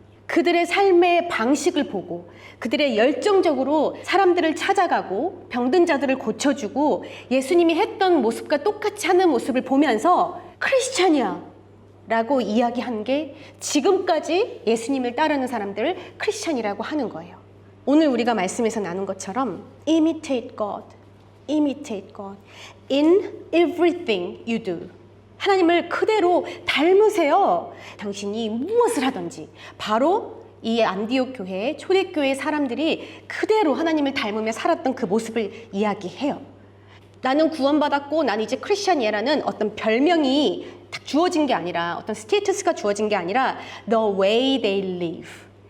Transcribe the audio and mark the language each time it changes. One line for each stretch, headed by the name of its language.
Korean: 그들의 삶의 방식을 보고 그들의 열정적으로 사람들을 찾아가고 병든 자들을 고쳐주고 예수님이 했던 모습과 똑같이 하는 모습을 보면서 크리스찬이야 라고 이야기한 게 지금까지 예수님을 따르는 사람들을 크리스찬이라고 하는 거예요. 오늘 우리가 말씀에서 나눈 것처럼
English: imitate God, imitate God in everything you do.
Korean: 하나님을 그대로 닮으세요. 당신이 무엇을 하든지. 바로 이 안디옥 교회, 초대교회 사람들이 그대로 하나님을 닮으며 살았던 그 모습을 이야기해요. 나는 구원받았고 난 이제 크리스찬이라는 어떤 별명이 딱 주어진 게 아니라 어떤 스테이터스가 주어진 게 아니라
English: the way they live.